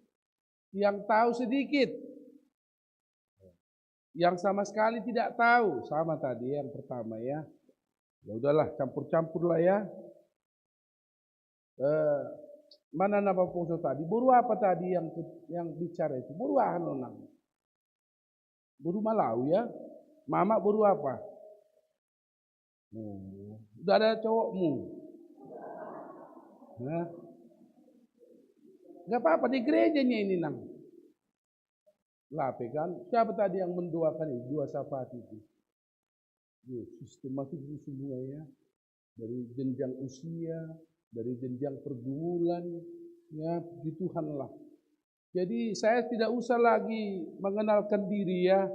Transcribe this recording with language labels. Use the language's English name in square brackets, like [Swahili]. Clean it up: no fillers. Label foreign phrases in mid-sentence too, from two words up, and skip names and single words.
[Indonesian] Yang tahu sedikit, yang sama sekali tidak tahu, sama tadi yang pertama ya. Ya udahlah, campur-campur lah ya. Mana nama poso tadi? Buru apa tadi yang bicara itu? Buru nang. Buru Malau ya. Mama buru apa? Udah ada cowokmu. Nah. Gak apa-apa di gerejanya ini nang. Lape kan? Siapa tadi yang mendoakan ini? Dua syafaat itu. Sistematis itu semua ya. Dari jenjang usia, dari jenjang pergumulan, ya puji Tuhan lah. Jadi saya tidak usah lagi mengenalkan diri ya.